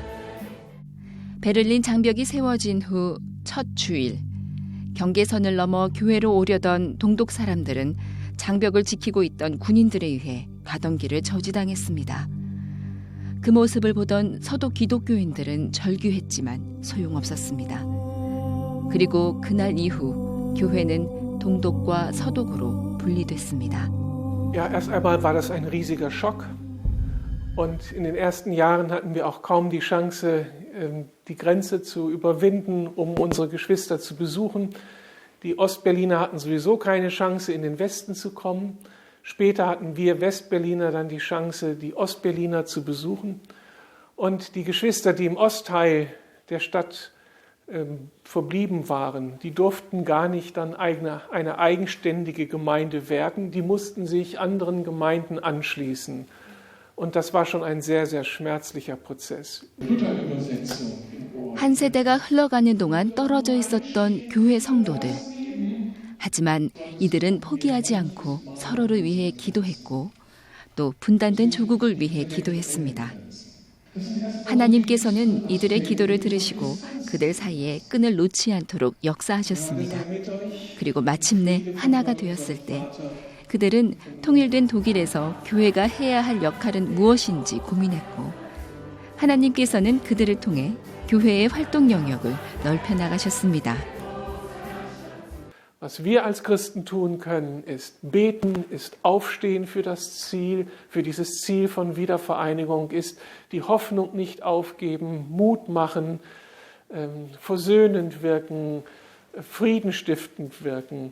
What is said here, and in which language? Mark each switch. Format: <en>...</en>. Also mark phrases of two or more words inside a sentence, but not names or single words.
<ko>베를린 장벽이 세워진 후 첫 주일, 경계선을 넘어 교회로 오려던 동독 사람들은 장벽을 지키고 있던 군인들에 의해 가던 길을 저지당했습니다. 그 모습을 보던 서독 기독교인들은 절규했지만 소용없었습니다. 그리고 그날 이후 교회는 동독과 서독으로 분리됐습니다.</ko> <de>Ja, erst einmal war das ein riesiger Schock. Und in den ersten Jahren hatten wir auch kaum die Chance, die Grenze zu überwinden, um unsere Geschwister zu besuchen. Die Ostberliner hatten sowieso keine Chance, in den Westen zu kommen. Später hatten wir Westberliner dann die Chance, die Ostberliner zu besuchen. Und die Geschwister, die im Ostteil der Stadt verblieben waren, die durften gar nicht dann eine eigenständige Gemeinde werden. Die mussten sich anderen Gemeinden anschließen. Und das war schon ein sehr, sehr schmerzlicher Prozess.</de> <ko>한 세대가 흘러가는 동안 떨어져 있었던 교회 성도들. 하지만 이들은 포기하지 않고 서로를 위해 기도했고 또 분단된 조국을 위해 기도했습니다. 하나님께서는 이들의 기도를 들으시고 그들 사이에 끈을 놓지 않도록 역사하셨습니다. 그리고 마침내 하나가 되었을 때 그들은 통일된 독일에서 교회가 해야 할 역할은 무엇인지 고민했고 하나님께서는 그들을 통해 교회의 활동 영역을 넓혀 나가셨습니다.</ko> <de>Was wir als Christen tun können, ist beten, ist aufstehen für das Ziel, für dieses Ziel von Wiedervereinigung, ist die Hoffnung nicht aufgeben, Mut machen, versöhnend wirken, friedenstiftend wirken.</de>